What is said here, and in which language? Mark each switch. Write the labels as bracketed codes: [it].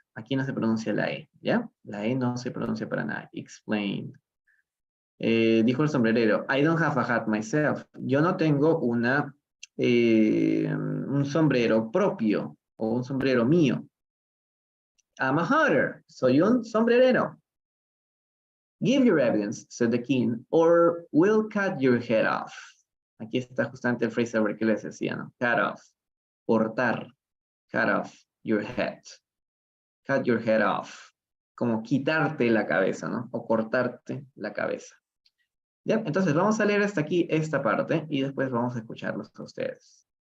[es] Aquí no se pronuncia la E, ¿ya? La E no se pronuncia para nada. Explained. Dijo el sombrerero. [en] I don't have a hat myself. [es] Yo no tengo un sombrero propio o un sombrero mío. [en] I'm a hatter. [es] Soy un sombrerero. [en] Give your evidence, said the king, or we'll cut your head off. [es] Aquí está justamente el phrasal verb que les decía, ¿no? [en] Cut off. Cortar. Cut off your head. Cut your head off. [es] Como quitarte la cabeza, ¿no? O cortarte la cabeza. ¿Ya? Entonces vamos a leer hasta aquí esta parte y después vamos a escucharlos a ustedes.